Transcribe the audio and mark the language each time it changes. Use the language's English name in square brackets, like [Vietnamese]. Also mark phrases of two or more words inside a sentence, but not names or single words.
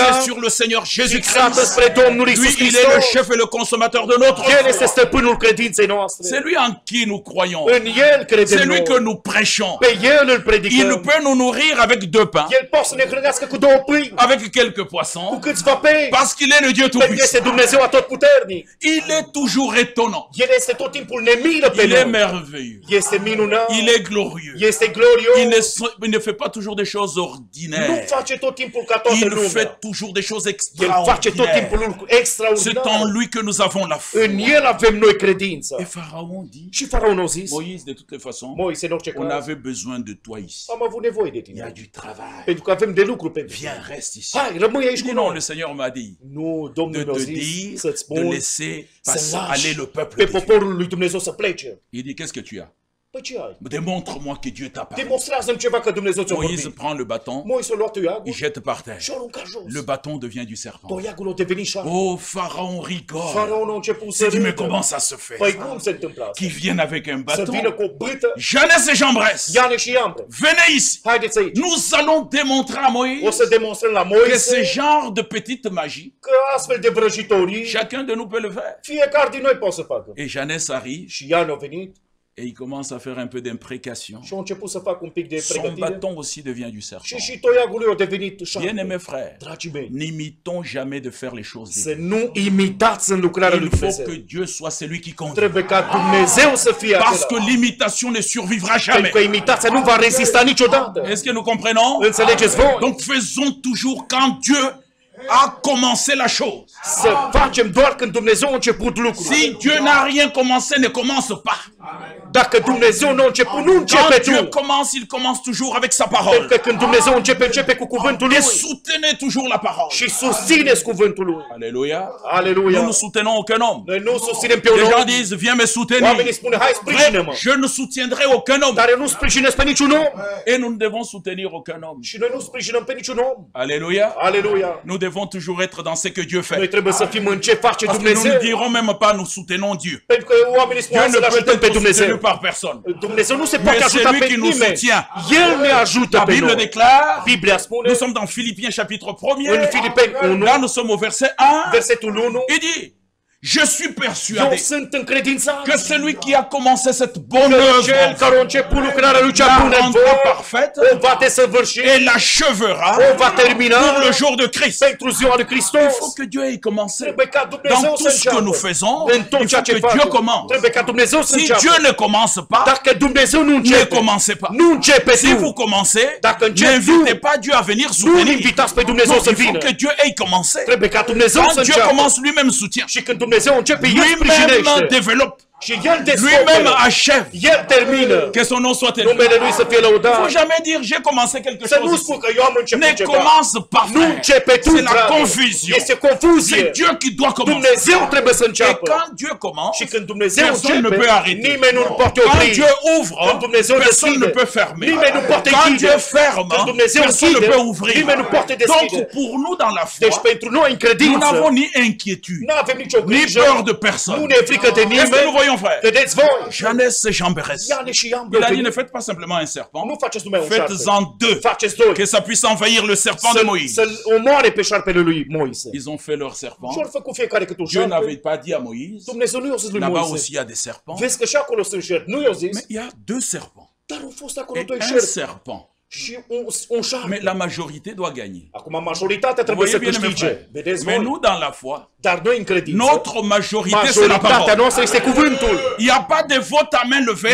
[French] fixés sur le Seigneur [Romanian] fixată [French] Jésus-Christ. [Romanian] spre Domnul Lui, Iisus [French] il est le [Romanian] Hristos. [French] chef et le consommateur de notre [Romanian] El [French] foi. [Romanian] este stăpânul credinței [French] C'est [Romanian] noastre. [French] lui en qui nous croyons. [Romanian] În El [French] C'est [Romanian] credem [French] lui [Romanian] noi. [French] que nous prêchons. [Romanian] Pe El îl [French] Il [Romanian] predicăm. [French] peut nous nourrir avec 2 pains, [Romanian] El poate să ne hrănească cu 2 pâini, [French] avec quelques [Romanian] cu [French] poissons, [Romanian] câțiva pei. [French] parce qu'il est le Dieu [Romanian] Pentru că [French] Tout-Puissant. [Romanian] este Dumnezeu atotputernic. [French] Il est toujours étonnant. [Romanian] El este tot timpul ne miră pe [French] Il est [Romanian] noi. [French] merveilleux. [Romanian] Este minunat. [French] Il est glorieux. [Romanian] Este glorios. [French] Il ne fait pas toujours des choses [Romanian] Nu [French] ordinaires. [Romanian] face tot timpul ca toată [French] Il [Romanian] lumea. [French] fait toujours des choses [Romanian] El face tot [French] extraordinaires. [Romanian] timpul lucruri [French] C'est [Romanian] extraordinare. [French] en lui que nous avons la foi. [Romanian] În El avem noi credință. [French] Et Pharaon dit, [Romanian] Și Faraon a zis, [French] Moïse, de toutes les façons, [Romanian] Moise, în orice [French] on [Romanian] caz, [French] avait besoin de toi ici. [Romanian] am avut nevoie de [French] Il y a [Romanian] tine. [French] du travail. [Romanian] Pentru că avem de lucru pentru tine. [French] Viens, reste ici. [Romanian] Hai, rămâi aici [French] Je [Romanian] cu [French] dis non, [Romanian] noi. [French] le Seigneur m'a dit [Romanian] Nu, [French] de [Romanian] Domnul mi-a [French] te [Romanian] zis [French] dire [Romanian] să-ți [French] de [Romanian] spun [French] laisser [Romanian] să [French] passer, [Romanian] lași [French] aller le peuple [Romanian] pe [French] de Dieu. [Romanian] poporul lui Dumnezeu să plece. [French] Il dit, qu'est-ce que tu as? [Romanian] Păi ce ai? [French] Démontre-moi que Dieu t'a parlé. [Romanian] Demonstrează-mi ceva că Dumnezeu ți-a [French] Moïse [Romanian] vorbit. [French] prend le bâton, [Romanian] Moise a luat [French] il [Romanian] toiagul [French] jette par terre. [Romanian] și a aruncat jos. [French] Le bâton devient du serpent. [Romanian] Toiagul a devenit șarpe. [French] Oh, Pharaon rigole. [Romanian] Faraon a început să [French] Il dit, mais [Romanian] râdă. [French] comment ça se fait? [Romanian] Păi cum se întâmplă asta? [French] Qui viennent avec un [Romanian] Să [French] bâton? [Romanian] vină cu o bâtă, [French] Jeunesse et Jambres, [Romanian] Iane și Iambre. [French] venez ici. [Romanian] Haideți aici. [French] Nous allons démontrer à [Romanian] O [French] Moïse [Romanian] să demonstrăm la [French] que ce [Romanian] Moise [French] genre de petite magie, [Romanian] că astfel de vrăjitorii [French] chacun de nous peut le faire. [Romanian] fiecare din noi poate să facă. [French] Et Jeannès arrive [Romanian] Și Ian a venit [French] et il commence à faire un peu d'imprécation. [Romanian] și a început să facă un pic de [French] Son [Romanian] pregătire. [French] bâton aussi devient du [Romanian] Și [French] serpent. [Romanian] și toiagul lui a devenit șarpe. [French] Bien-aimés frères, [Romanian] Dragii mei, [French] n'imitons jamais de faire les choses de [Romanian] să [French] Dieu. [Romanian] nu imitați în lucrarea lui [French] Il faut [Romanian] Dumnezeu. [French] que Dieu soit celui qui conduit. [Romanian] Trebuie ca Dumnezeu să fie [French] Parce que [Romanian] acela. [French] l'imitation ne survivra jamais. [Romanian] Pentru că imitația nu va rezista niciodată. [French] Est-ce que nous comprenons? [Romanian] Înțelegeți voi? [French] Donc faisons toujours quand Dieu a commencé la chose. [Romanian] Să facem doar când Dumnezeu a început lucrul. [French] Si Dieu n'a rien commencé, ne commence pas. [Romanian] Dacă Dumnezeu nu a început, nu începe [French] Quand Dieu [Romanian] tu. [French] commence, il commence toujours avec sa [Romanian] Pentru [French] parole. [Romanian] că când Dumnezeu începe cu cuvântul [French] Et [Romanian] lui. [French] soutenez toujours la parole. [Romanian] Și susțineți cuvântul lui. [French] Alléluia. [Romanian] Aleluia. [French] Nous ne soutenons aucun homme. [Romanian] Noi nu susținem pe un [French] Les gens [Romanian] om. [French] disent, viens me soutenir. [Romanian] Oamenii spun, hai sprijină-mă. [French] Vrai, je ne soutiendrai aucun homme. [Romanian] Dar eu nu sprijinesc pe niciun om. [French] Et nous ne devons soutenir aucun homme. [Romanian] Și noi nu sprijinăm pe niciun om. [French] Alléluia. [Romanian] Aleluia. [French] Nous devons toujours être dans ce que Dieu [Romanian] Noi [French] fait. [Romanian] trebuie să fim în ce face [French] Parce que nous [Romanian] Dumnezeu. [French] ne dirons même pas nous soutenons Dieu. [Romanian] Pentru că oamenii spun, [French] Dieu [Romanian] hai [French] ne [Romanian] să-L [French] peut [Romanian] ajutăm pe [French] être soutenu [Romanian] Dumnezeu. [French] par personne. [Romanian] Dumnezeu nu se [French] Mais [Romanian] poate [French] c'est [Romanian] ajuta [French] lui [Romanian] pe [French] qui nous [Romanian] nimeni. [French] soutient. [Romanian] El ne ajută [French] La [Romanian] pe [French] Bible [Romanian] noi. [French] déclare, [Romanian] Biblia spune [French] nous sommes dans Philippiens chapitre 1er, [Romanian] în Filipeni 1, [French] là nous sommes au verset 1, [Romanian] versetul 1, [French] il dit, je suis [Romanian] eu [French] persuadé [Romanian] sunt încredințat [French] que celui qui a commencé cette bonne [Romanian] că cel [French] œuvre [Romanian] care a început lucrarea lui cea [French] la [Romanian] bună în [French] rendra [Romanian] voi, [French] parfaite [Romanian] o va desăvârși, [French] et l'achevera [Romanian] o va termina [French] pour le jour de Christ. [Romanian] pentru ziua lui [French] Il [Romanian] Hristos. [French] faut que Dieu ait commencé. [Romanian] Trebuie ca Dumnezeu [French] Dans [Romanian] să [French] tout ce que [Romanian] înceapă. [French] nous faisons, [Romanian] În tot [French] il [Romanian] ceea [French] faut [Romanian] ce [French] que Dieu [Romanian] facem. [French] commence. [Romanian] Trebuie ca Dumnezeu să [French] Si Dieu [Romanian] înceapă. [French] ne commence pas, [Romanian] Dacă Dumnezeu nu [French] ne [Romanian] începe, [French] commencez pas. [Romanian] nu începe [French] Si vous [Romanian] tu. [French] commencez, [Romanian] Dacă începi [French] n'invitez [Romanian] tu, [French] pas Dieu à venir [Romanian] nu [French] soutenir. [Romanian] invitați pe Dumnezeu [French] Non, [Romanian] să [French] il faut [Romanian] vină. [French] que Dieu ait commencé. [Romanian] Trebuie ca Dumnezeu să [French] Quand Dieu [Romanian] înceapă. [French] commence, lui-même soutient. [Romanian] Și când Dumnezeu începe, El [French] Lui-même [Romanian] sprijinește. [French] développe. [Romanian] Și El [French] Lui-même [Romanian] descoperă. [French] achève. [Romanian] El termină. [French] Que son nom soit élevé. [Romanian] Numele Lui să fie [French] Il ne faut [Romanian] lăudat. [French] jamais dire j'ai commencé quelque [Romanian] Să nu [French] chose ici. [Romanian] spun că eu am început [French] Ne [Romanian] ceva. [French] commence pas, [Romanian] Nu [French] frère. [Romanian] începe tu, [French] C'est la [Romanian] frate. [French] confusion. [Romanian] Este confuzie. [French] C'est Dieu qui doit commencer. [Romanian] Dumnezeu trebuie să [French] Et [Romanian] înceapă. [French] quand Dieu commence, [Romanian] Și când Dumnezeu [French] personne ne [Romanian] începe, [French] peut arrêter. [Romanian] nimeni nu-L poate [French] Quand [Romanian] opri. [French] Dieu ouvre, [Romanian] Când Dumnezeu [French] personne ne [Romanian] deschide, [French] peut fermer. [Romanian] nimeni nu poate [French] Quand [Romanian] închide. [French] Dieu ferme, [Romanian] Când Dumnezeu [French] personne ne [Romanian] închide, [French] peut ouvrir. [Romanian] nimeni nu poate [French] Donc [Romanian] deschide. [French] pour nous dans la [Romanian] Deci [French] foi, [Romanian] pentru noi în [French] nous [Romanian] credință, [French] n'avons ni inquiétude, [Romanian] nu avem nicio [French] ni [Romanian] grijă, [French] peur de [Romanian] nu [French] personne. [Romanian] ne e frică de [French] Est-ce que nous [Romanian] nimeni. [French] voyons, frère? [Romanian] Vedeți voi? [French] Jeannès et Jean Bérès. [Romanian] Iane și Iambre, [French] Il a dit ne faites pas simplement un serpent, [Romanian] nu faceți numai un șarpe. [French] faites-en deux, [Romanian] Faceți doi. [French] que ça puisse envahir le serpent de Moïse. [Romanian] Să-l omoare pe șarpele lui Moise. [French] Ils ont fait leur serpent. [Romanian] Și ori făcut fiecare cât un [French] Dieu [Romanian] șarpe. [French] n'avait pas dit à Moïse, [Romanian] Dumnezeu nu i-a zis lui [French] là-bas [Romanian] Moise. [French] aussi il y a des serpents, [Romanian] Vezi că și acolo sunt șerpi. Nu i-a zis, [French] mais il y a deux serpents [Romanian] dar au fost acolo [French] et [Romanian] doi [French] un [Romanian] șerpi [French] serpent. [Romanian] și un șarpe. [French] Mais la majorité doit gagner. [Romanian] Acum majoritatea [French] Vous [Romanian] trebuie [French] voyez [Romanian] să [French] bien, mes [Romanian] câștige. [French] frères. [Romanian] Vedeți [French] Mais [Romanian] voi? [French] nous, dans la foi, [Romanian] Dar noi în credință, [French] notre majorité, c'est la [Romanian] majoritatea [French] parole. [Romanian] noastră este cuvântul. [French] Il n'y a pas de vote à main levée.